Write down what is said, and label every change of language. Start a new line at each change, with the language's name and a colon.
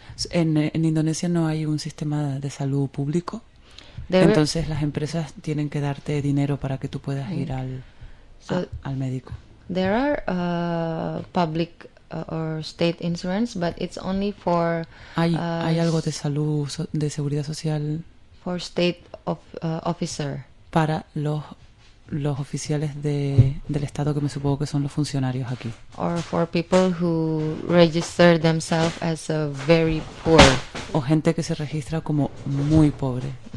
Spanish: En Indonesia no hay un sistema de salud público. Entonces las empresas tienen que darte dinero para que tú puedas ir al médico.
English: There are public or state insurance, but it's only for
Spanish: hay algo de salud, de seguridad social
English: for state of officer.
Spanish: Para los oficiales del estado, que me supongo que son los funcionarios aquí.
English: Or for people who register themselves as a very poor.
Spanish: O gente que se registra como muy pobre.